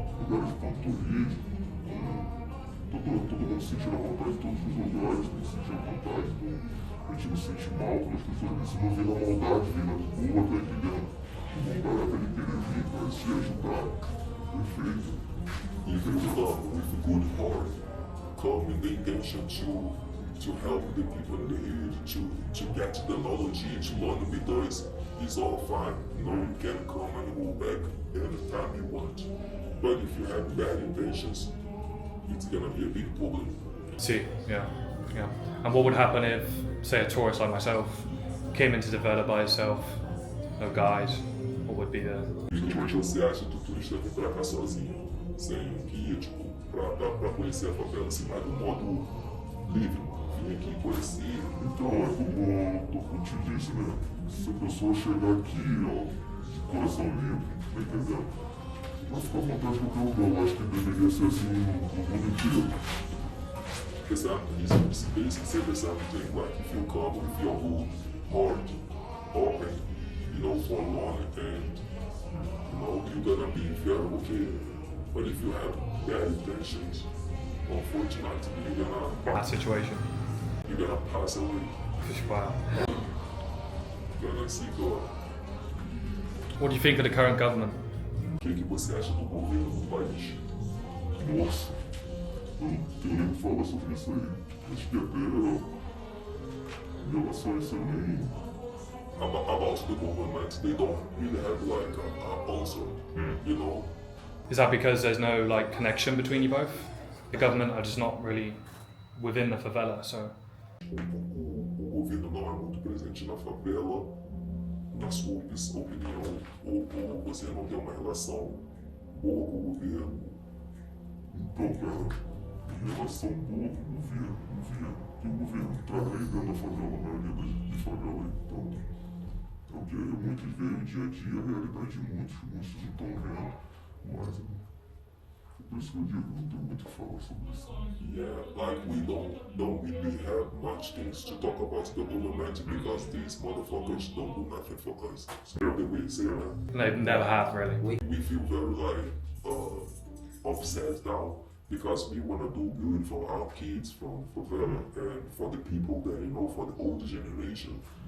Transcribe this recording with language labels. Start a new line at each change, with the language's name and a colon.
Portuguese: lugares de ponto turismo, todo mundo sentir a vontade em todos os lugares, tem que sentir a vontade, a gente não se sente mal pelas pessoas, se não vem na maldade, vem na boa, tá entendendo? Não barato ele querer vir para se ajudar, perfeito.
English: Even with a good heart, come with the intention to help the people in the hood, to get the knowledge, to learn with us, is all fine. You know, you can come and go back anytime you want. But if you have bad intentions, it's gonna be a big problem. See, yeah. And what would happen if, say, a tourist like myself came into the favela by himself, no guide? What would be the...
Portuguese: Você acha que o turista vem pra cá sozinho, sem um guia, tipo, pra conhecer a favela, assim, mais do modo livre, vir aqui conhecer? Então, é como eu te disse, né? Se a pessoa chegar aqui, ó, de coração livre, tá entendendo? Vai ficar à vontade de qualquer lugar. Eu acho que deveria ser assim no mundo inteiro.
English: It's basically the same thing, like if you come with your whole heart open, you know, for long, and you know, you're gonna be very okay. But if you have bad intentions, unfortunately, you're gonna... That situation. You're gonna pass away. Wow. You're gonna see God. What do you think of the current government?
Portuguese: O que você acha do governo do país? Nossa, eu não tenho nem o que falar sobre isso aí. Acho que até em relação a isso eu nem...
English: About the government, they don't really have like an answer, you know? Is that because there's no like connection between you both? The government are just not really within the favela, so...
Portuguese: O governo não é muito presente na favela, na sua opinião, ou você não tem uma relação boa com o governo? Então, cara, em relação boa com o governo, que o governo tá aí dentro da favela, na maioria das favelas, então, é o que muitos veem o dia a dia, a realidade de muitos não estão vendo, mas é por isso que eu digo, não tenho muito o que falar sobre isso.
English: Yeah, like we don't really have much things to talk about the government because these motherfuckers don't do nothing for us. So the way you say that. They never have, really. We feel very like upset now because we want to do good for our kids from favela and for the people that, you know, for the older generation.